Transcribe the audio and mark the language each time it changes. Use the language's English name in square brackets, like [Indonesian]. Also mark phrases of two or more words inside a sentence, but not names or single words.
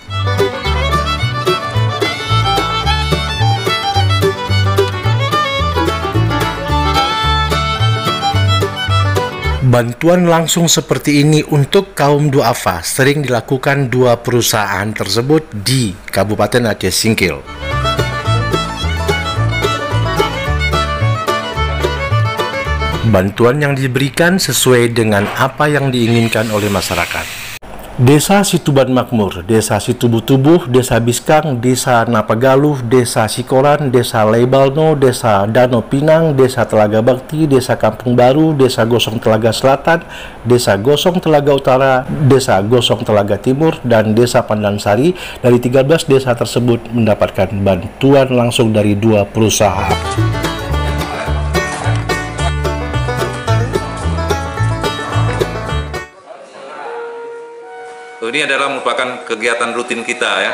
[Indonesian] Bantuan langsung seperti ini untuk kaum duafa sering dilakukan dua perusahaan tersebut di Kabupaten Aceh Singkil. Bantuan yang diberikan sesuai dengan apa yang diinginkan oleh masyarakat. Desa Situban Makmur, Desa Situbutubuh, Desa Biskang, Desa Napagaluh, Desa Sikoran, Desa Leibalno, Desa Danau Pinang, Desa Telaga Bakti, Desa Kampung Baru, Desa Gosong Telaga Selatan, Desa Gosong Telaga Utara, Desa Gosong Telaga Timur, dan Desa Pandansari. Dari 13 desa tersebut mendapatkan bantuan langsung dari dua perusahaan. Ini adalah merupakan kegiatan rutin kita ya.